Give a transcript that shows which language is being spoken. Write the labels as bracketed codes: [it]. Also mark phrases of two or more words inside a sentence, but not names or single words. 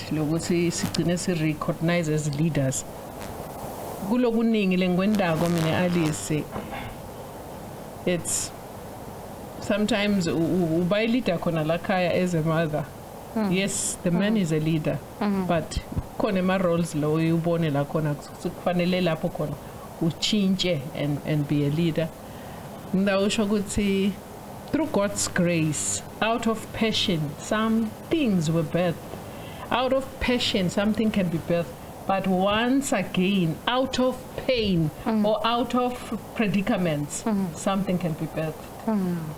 [en] We recognize as leaders. It's sometimes by leader as a mother. Yes, the man is a leader, but [zu] konema roles lo [en] you born [zu] la kona kufanele lapho khona uchinge [en] and be a leader. [zu] Ndawusho ukuthi [en] through God's grace, out of passion, some things were birthed. Out of passion, something can be birthed. But once again, out of pain or out of predicaments, something can be birthed.